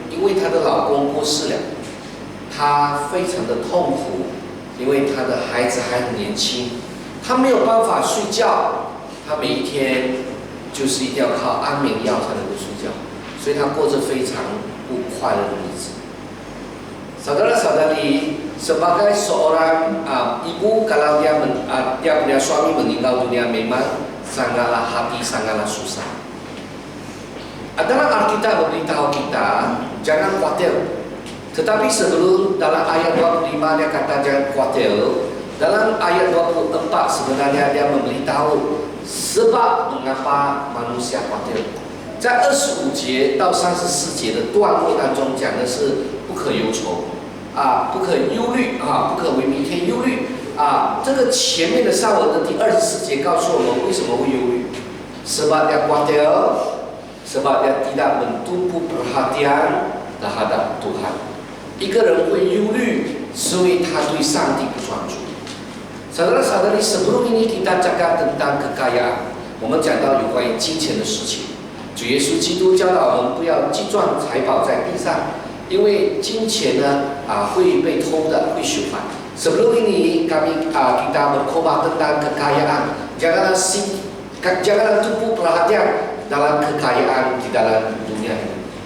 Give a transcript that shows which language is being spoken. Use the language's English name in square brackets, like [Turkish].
[Chinese] 因为她的老公过世了，她非常的痛苦，因为她的孩子还很年轻，她没有办法睡觉，她每一天就是一定要靠安眠药才能够睡觉，所以她过着非常不快乐的日子。 [Malay] Saudara-saudari, sebagai seorang ibu, kalau dia punya suami meninggal dunia memang sangatlah hati sangatlah susah. Dalam Alkitab memberitahu kita jangan khawatir. Tetapi sebelum dalam ayat 25 dia kata jangan khawatir. Dalam ayat 24 sebenarnya dia memberitahu sebab mengapa manusia khawatir. [Chinese] 在25节到34节的段落当中讲的是不可忧愁不可忧虑不可为明天忧虑这个前面的上文的第24节告诉我们为什么会忧虑 [Malay] sebab dia khawatir sebab dia tidak bertumpu perhatian terhadap Tuhan. [Chinese] 一个人会忧虑，是因为他对上帝不专注。 [Malay] Saudara-saudari, sebelum ini kita cakap tentang kekayaan， [Chinese] 我们讲到有关于金钱的事情。主耶稣基督教导我们不要积赚财宝在地上，因为金钱呢会被偷的，会朽坏。 [Malay] Sebelum ini kami kita berkhotbah tentang kekayaan. Janganlah tumpu perhatian dalam kekayaan di dalam dunia ini.